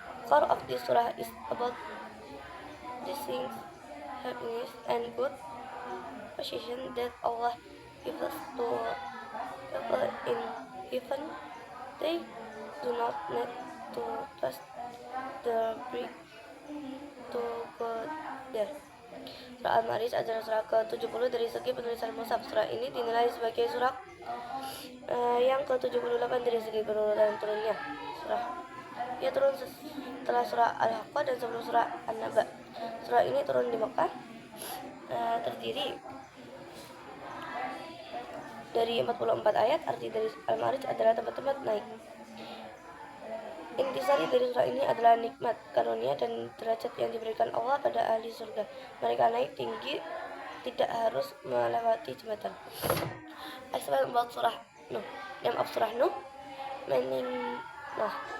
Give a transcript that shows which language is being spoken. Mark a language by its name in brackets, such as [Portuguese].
[English] Core of this surah is about these things, happiness and good position that Allah gives to people in heaven. They do not need to trust the brick to go there. [Indonesian] Surah Al-Ma'arij adalah surah ke-70 dari segi penulisan mushaf. Surah ini dinilai sebagai surah yang ke-78 dari segi penurunan turunnya. Ia turun setelah surah Al-Haqqah dan sebelum surah An-Naba. Surah ini turun di Makkah, terdiri dari 44 ayat. Arti dari Al-Ma'arij adalah tempat-tempat naik. Intisari dari surah ini adalah nikmat, karunia, dan derajat yang diberikan Allah pada ahli surga. Mereka naik tinggi, tidak harus melewati jembatan. [English] Explain about surah Nuh. Name of surah Nuh, meaning Nuh.